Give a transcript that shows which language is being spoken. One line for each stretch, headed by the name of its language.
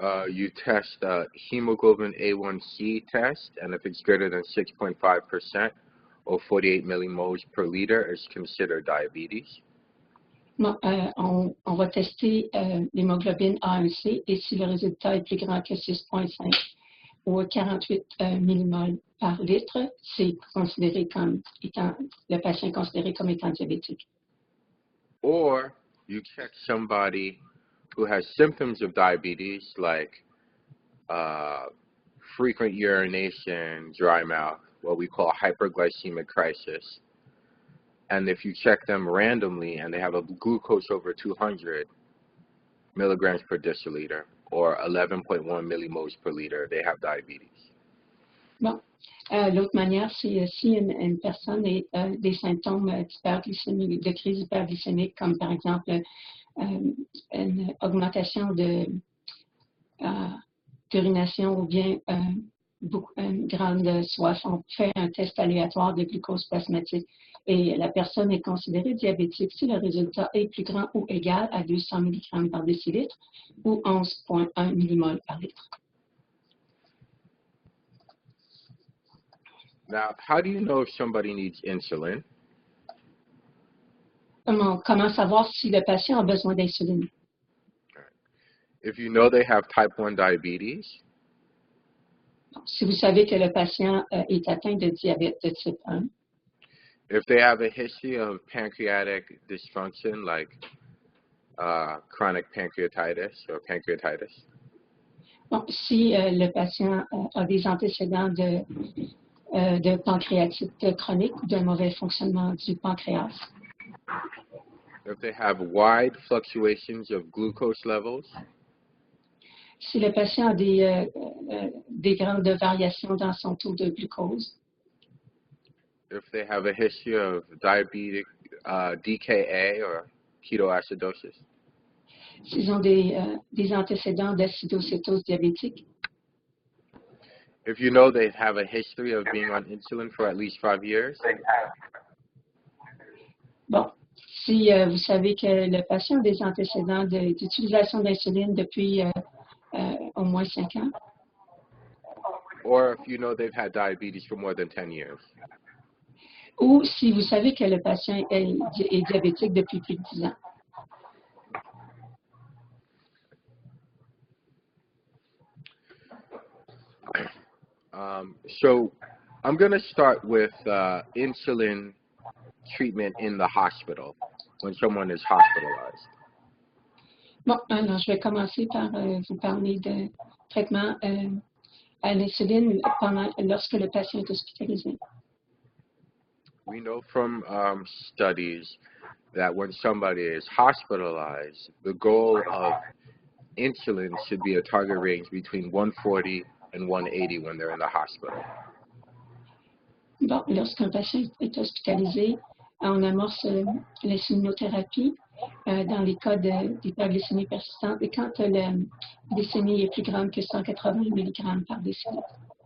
English: You test hemoglobin A1C test, and if it's greater than 6.5% or 48 millimoles per liter, it's considered diabetes.
French: Bon, on va tester l'hémoglobine A1C et si le résultat est plus grand que 6,5 ou 48 millimoles par litre, c'est considéré comme étant, le patient est considéré comme étant diabétique.
English: Or you check somebody who has symptoms of diabetes like frequent urination, dry mouth, what we call hyperglycemic crisis. And if you check them randomly and they have a glucose over 200 milligrams per deciliter or 11.1 millimoles per liter, they have diabetes.
French: Bon. L'autre manière, c'est si une personne a des symptômes d'hyperglycémie, de crise hyperglycémique, comme par exemple une augmentation d'urination ou bien une grande soif, on fait un test aléatoire de glucose plasmatique et la personne est considérée diabétique si le résultat est plus grand ou égal à 200 mg par décilitre ou 11,1 mmol par litre.
English: Now, how do you know if somebody needs insulin?
French: Comment savoir si le patient a besoin d'insuline?
English: If you know they have type 1 diabetes,
French: si vous savez que le patient est atteint de diabète de type 1,
English: if they have a history of pancreatic dysfunction like chronic pancreatitis or pancreatitis,
French: bon, si le patient a des antécédents de pancréatite chronique ou d'un mauvais fonctionnement du pancréas,
English: if they have wide fluctuations of glucose levels,
French: si le patient a des grandes variations dans son taux de glucose,
English: if they have a history of diabetic DKA or ketoacidosis,
French: s'ils ont des antécédents d'acidocétose diabétique,
English: if you know they have a history of being on insulin for at least 5 years,
French: bon, si vous savez que le patient a des antécédents d'utilisation d'insuline depuis au moins 5 ans,
English: or if you know they've had diabetes for more than 10 years.
French: Ou si vous savez que le patient est diabétique depuis plus de 10 ans.
English: So I'm going to start with insulin treatment in the hospital when someone is hospitalized.
French: Bon, alors je vais commencer par vous parler de traitement à l'insuline lorsque le patient est hospitalisé.
English: We know from studies that when somebody is hospitalized, the goal of insulin should be a target range between 140 and 180 when they're in the hospital.
French: Bon, lorsqu'un patient est hospitalisé, on amorce l'insulinothérapie dans les cas d'hyperglycémie persistante et quand la glycémie est plus grande que 180 mg par décilitre.